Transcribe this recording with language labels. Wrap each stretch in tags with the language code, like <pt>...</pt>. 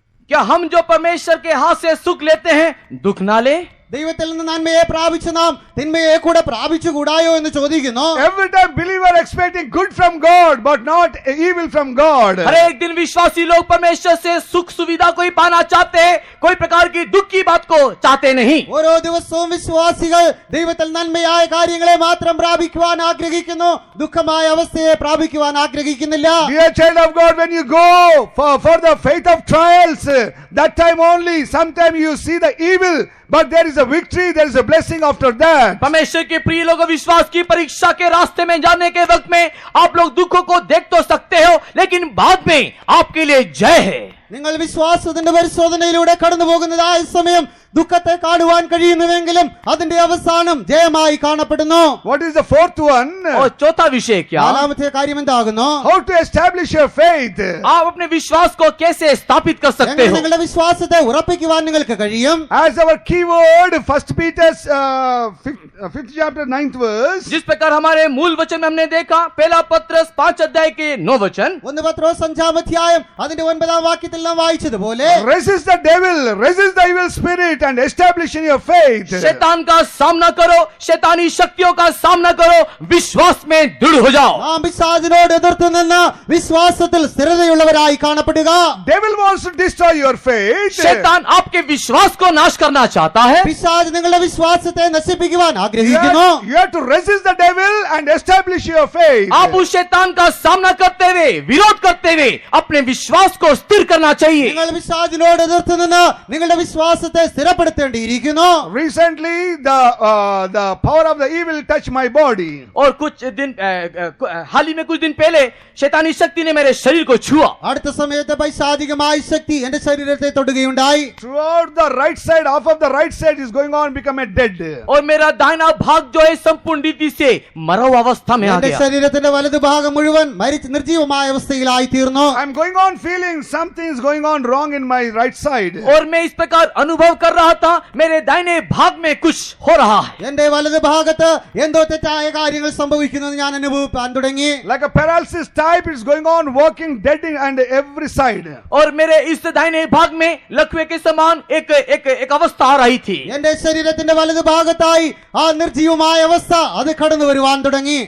<hi>क्या हम जो परमेश्वर के हाथ से सुख लेते हैं दुख ना ले?</hi> <ml>ദൈവത്തിൽ നിന്ന് നന്മയെ പ്രാപിച്ച നാം തിന്മയെ കൂടെ പ്രാപിച്ചുകൂടായോ എന്ന് ചോദിക്കുന്നു.</ml> <en>Every time believer expecting good from God, but not evil from God.</en> <hi>हर एक दिन विश्वासी लोग परमेश्वर से सुख सुविधा को ही पाना चाहते हैं, कोई प्रकार की दुख की बात को चाहते नहीं.</hi> <ml>ഓരോ ദിവസവും വിശ്വാസികൾ ദൈവത്തിൽ നന്മയായ കാര്യങ്ങളെ മാത്രം പ്രാപിക്കുവാൻ ആഗ്രഹിക്കുന്നു, ദുഃഖമായ അവസ്ഥയെ പ്രാപിക്കുവാൻ ആഗ്രഹിക്കുന്നില്ല.</ml> <en>Dear child of God, when you go for the faith of trials, that time only, sometime you see the evil, but there is a victory, there is a blessing after that.</en> <hi>परमेश्वर के प्रिय लोगों, विश्वास की परीक्षा के रास्ते में जाने के वक्त में आप लोग दुखों को देख तो सकते हो, लेकिन बाद में आपके लिए जय है.</hi> <ml>നിങ്ങൾ വിശ്വാസത്തിന്റെ പരിശോധനയിലൂടെ കടന്നു പോകുന്നതായ സമയം ദുഃഖത്തെ കാണുവാൻ കഴിയുന്നുവെങ്കിലും അതിന്റെ അവസാനം ജയമായി കാണപ്പെടുന്നു.</ml> <en>What is the fourth one?</en> <hi>और चौथा विषय क्या?</hi> <ml>നാലാമത്തെ കാര്യം എന്താകുന്നു?</ml> <en>How to establish your faith?</en> <hi>आप अपने विश्वास को कैसे स्थापित कर सकते</hi> <ml>എങ്ങനെ</ml> <hi>हो?</hi> <ml>നിങ്ങളുടെ വിശ്വാസത്തെ ഉറപ്പിക്കുവാൻ നിങ്ങൾക്ക് കഴിയും?</ml> <en>As our key word, 1 Peter's 5th chapter 9th verse.</en> <hi>जिस प्रकार हमारे मूल वचन में हमने देखा, पहला पत्रस 5 अध्याय के 9 वचन.</hi> <ml>1 പത്രോസ് 5-ാം അധ്യായം അതിന്റെ 9-ാം വാക്യത്തിൽ നാം വായിച്ചതുപോലെ</ml> <en>Resist the devil, resist the evil spirit, and establish in your faith.</en> <hi>शैतान का सामना करो, शैतानी शक्तियों का सामना करो, विश्वास में दृढ़ हो जाओ.</hi> <ml>നാം പിശാചിനോട് എതിർത്ത് നിന്ന് വിശ്വാസത്തിൽ സ്ഥിരതയുള്ളവരായി കാണപ്പെടുക.</ml> <en>Devil wants to destroy your faith.</en> <hi>शैतान आपके विश्वास को नाश करना चाहता है.</hi> <ml>പിശാച് നിങ്ങളുടെ വിശ്വാസത്തെ നശിപ്പിക്കുവാൻ ആഗ്രഹിക്കുന്നു.</ml> <en>You have to resist the devil and establish your faith.</en> <hi>आप उस शैतान का सामना करते हुए, विरोध करते हुए अपने विश्वास को स्थिर करना चाहिए.</hi> <ml>നിങ്ങൾ പിശാചിനോട് എതിർത്ത് നിന്ന് നിങ്ങളുടെ വിശ്വാസത്തെ സ്ഥിരപ്പെടുത്തേണ്ടിയിരിക്കുന്നു.</ml> <en>Recently, the power of the evil touched my body.</en> <hi>और कुछ दिन हाल ही में कुछ दिन पहले शैतानी शक्ति ने मेरे शरीर को छुआ.</hi> <ml>അടുത്ത സമയത്ത് പൈശാചികമായ ശക്തി എന്റെ ശരീരത്തെ തൊടുകയുണ്ടായി.</ml> <en>Throughout the right side, half of the right side is going on, become a dead.</en> <hi>और मेरा दाहिना भाग जो है संपूर्ण रीति से मरा हुआ अवस्था में आ</hi> <ml>എന്റെ</ml> <hi>गया.</hi> <ml>ശരീരത്തിന്റെ വലതു ഭാഗം മുഴുവൻ മരിച്ച് നിർജീവമായ അവസ്ഥയിലായി തീർന്നു.</ml> <en>I'm going on feeling something is going on wrong in my right side.</en> <hi>और मैं इस प्रकार अनुभव कर रहा था, मेरे दाहिने भाग में कुछ हो रहा है.</hi> <ml>എന്റെ വലതു ഭാഗത്ത് എന്തോ തെറ്റായ കാര്യങ്ങൾ സംഭവിക്കുന്നത് ഞാൻ അനുഭവിക്കാൻ തുടങ്ങി.</ml> <en>Like a paralysis type, it's going on, walking dead and every side.</en> <hi>और मेरे इस दाहिने भाग में लकवे के समान एक अवस्था आ रही थी.</hi> <ml>എന്റെ ശരീരത്തിന്റെ വലതു ഭാഗത്തായി ആ നിർജീവമായ അവസ്ഥ അത് കടന്നു വരുവാൻ തുടങ്ങി.</ml>